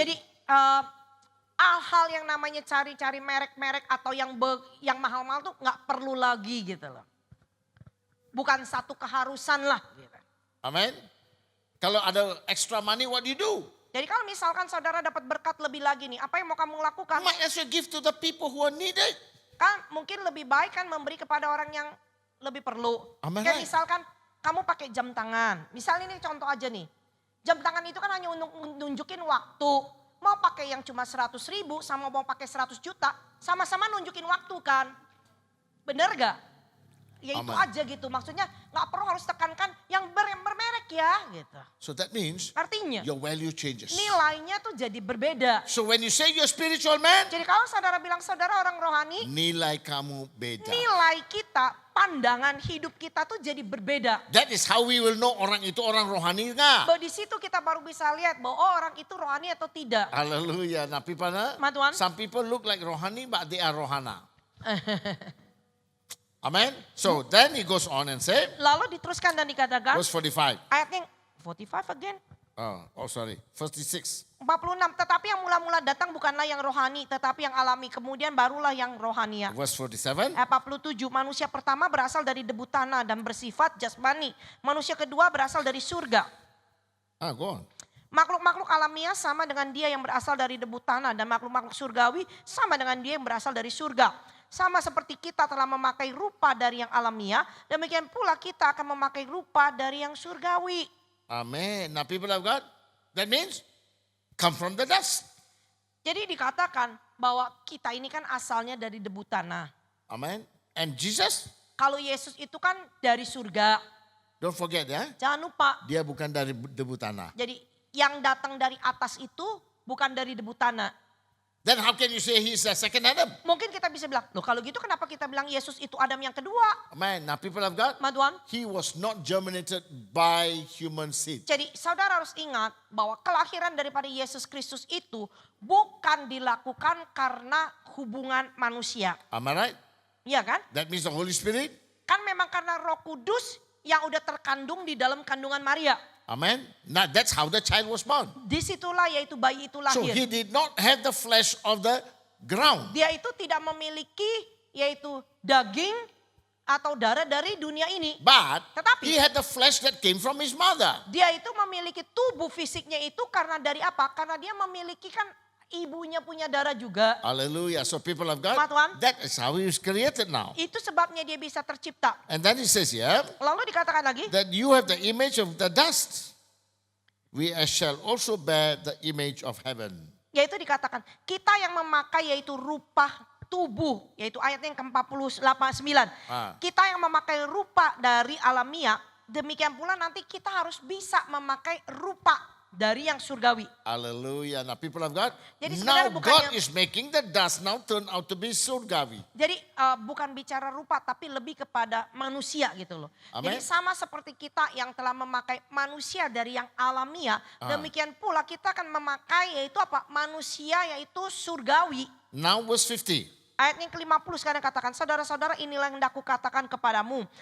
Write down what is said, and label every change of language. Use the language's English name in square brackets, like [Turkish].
[Indonesian] Jadi hal-hal yang namanya cari-cari merek-merek atau yang mahal-mahal tuh nggak perlu lagi gitu loh. Bukan satu keharusan lah. Gitu. [English] Amen. [Indonesian] Kalau ada [English] extra money, what do you do? [Indonesian] Jadi kalau misalkan saudara dapat berkat lebih lagi nih, apa yang mau kamu lakukan? [English] Might as well give to the people who are needed. [Indonesian] Kan mungkin lebih baik kan memberi kepada orang yang lebih perlu. [English] Am I [Indonesian] Kayak [English] right? [Indonesian] misalkan kamu pakai jam tangan. Misalnya ini contoh aja nih. Jam tangan itu kan hanya untuk nunjukin waktu. Mau pakai yang cuma 100.000 sama mau pakai 100 juta. Sama-sama nunjukin waktu kan. Bener gak? Ya itu Aman. aja gitu. Maksudnya gak perlu harus tekankan yang bermerek ya gitu. [English] So that means [Indonesian] Artinya [English] your value changes. [Indonesian] nilainya tuh jadi berbeda. [English] So when you say you're a spiritual man, [Indonesian] Jadi kalau saudara bilang saudara orang rohani. nilai kamu beda. Nilai kita, pandangan hidup kita tuh jadi berbeda. [English] That is how we will know [Indonesian] orang itu orang rohani nggak. Bahwa di situ kita baru bisa lihat bahwa orang itu rohani atau tidak. [English] Hallelujah. Nah, people, [Indonesian] Tuhan. [English] some people look like rohani but they are rohana. Amen. So then he goes on and say, [Indonesian] Lalu diteruskan dan dikatakan, [English] verse 45. [Indonesian] ayatnya 45 again. [English] Sorry, 46. [Indonesian] 46, tetapi yang mula-mula datang bukanlah yang rohani, tetapi yang alami. Kemudian barulah yang rohania. [English] Verse 47. [Indonesian] 47, manusia pertama berasal dari debu tanah dan bersifat jasmani. Manusia kedua berasal dari surga. [English] Go on. [Indonesian] Makhluk-makhluk alamiah sama dengan dia yang berasal dari debu tanah. Dan makhluk-makhluk surgawi sama dengan dia yang berasal dari surga. Sama seperti kita telah memakai rupa dari yang alamiah, demikian pula kita akan memakai rupa dari yang surgawi. Amen. [English] Now people of God, that means come from the dust. [Indonesian] Jadi dikatakan bahwa kita ini kan asalnya dari debu tanah. [English] Amen. And Jesus, [Indonesian] Kalau Yesus itu kan dari surga, [English] don't forget ya, [Indonesian] jangan lupa. dia bukan dari debu tanah. Jadi yang datang dari atas itu bukan dari debu tanah. [English] Then how can you say he's a second Adam? [Indonesian] Mungkin kita bisa bilang, loh kalau gitu kenapa kita bilang Yesus itu Adam yang kedua? [English] Amen. Now people of God, [Indonesian] Tuhan. [English] he was not germinated by human seed. [Indonesian] Jadi saudara harus ingat bahwa kelahiran daripada Yesus Kristus itu bukan dilakukan karena hubungan manusia. [English] Am I right? [Indonesian] Iya kan? [English] That means the Holy Spirit. [Indonesian] Kan memang karena Roh Kudus yang udah terkandung di dalam kandungan Maria. Amen. [English] Now that's how the child was born. [Indonesian] Disitulah yaitu bayi itu [English] So [Indonesian] lahir. [English] he did not have the flesh of the ground. [Indonesian] Dia itu tidak memiliki yaitu daging atau darah dari dunia ini. [English] But [Indonesian] Tetapi [English] he had the flesh that came from his mother. [Indonesian] dia itu memiliki tubuh fisiknya itu karena dari apa? Karena dia memiliki kan ibunya punya darah juga. [English] Hallelujah. So people of God, [Indonesian] Tuhan. [English] that is how he was created now. [Indonesian] Itu sebabnya dia bisa tercipta. [English] And then he says here, [Indonesian] Lalu dikatakan lagi, [English] that you have the image of the dust. We shall also bear the image of heaven. [Indonesian] yaitu dikatakan kita yang memakai yaitu rupa tubuh, yaitu ayat yang ke-48, 9. Kita yang memakai rupa dari alamiah, demikian pula nanti kita harus bisa memakai rupa dari yang surgawi. [English] Hallelujah. Now people of God, [Indonesian] Jadi [English] now [Indonesian] sebenarnya [English] God [Indonesian] bukannya- [English] is making the dust now turn out to be surgawi. [Indonesian] Jadi bukan bicara rupa tapi lebih kepada manusia gitu loh. Amen. Jadi sama seperti kita yang telah memakai manusia dari yang alamiah, demikian pula kita akan memakai yaitu apa? Manusia yaitu surgawi. [English] Now verse 50. [Indonesian] Ayat yang ke-50 sekarang katakan, saudara-saudara inilah yang hendak kukatakan kepadamu.